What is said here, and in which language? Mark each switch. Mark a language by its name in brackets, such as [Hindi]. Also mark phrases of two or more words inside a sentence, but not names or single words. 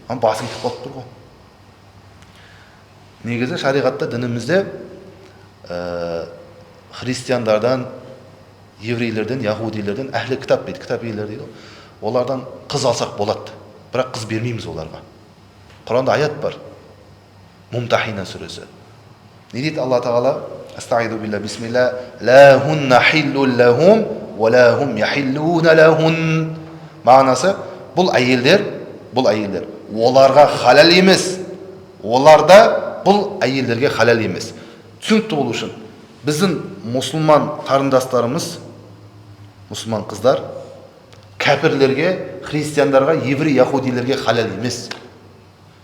[Kazakh] Ана басы кетіп қалып тұр ғой. Негізі шариғатта, дінімізде христиандардан, еврейлерден, яһудилерден, әхлі кітап дейді, кітап иелері дейді. Олардан қыз алсақ болады. Бірақ қыз бермейміз оларға. Құранда аят бар. Мумтахина сүресі. Не дейді Алла Тағала? [Arabic] أستعيذ بالله بسم الله. لا هن حل لهم، ولا هم يحلون لهن. [Kazakh] Мағынасы, бұл әйелдер, оларға халал емес. Оларда бұл әйелдерге халал емес. Түсінікті болу үшін біздің мұсылман қарындастарымыз, мұсылман қыздар, кәпірлерге, христиандарға, еврей, яһудилерге халал емес.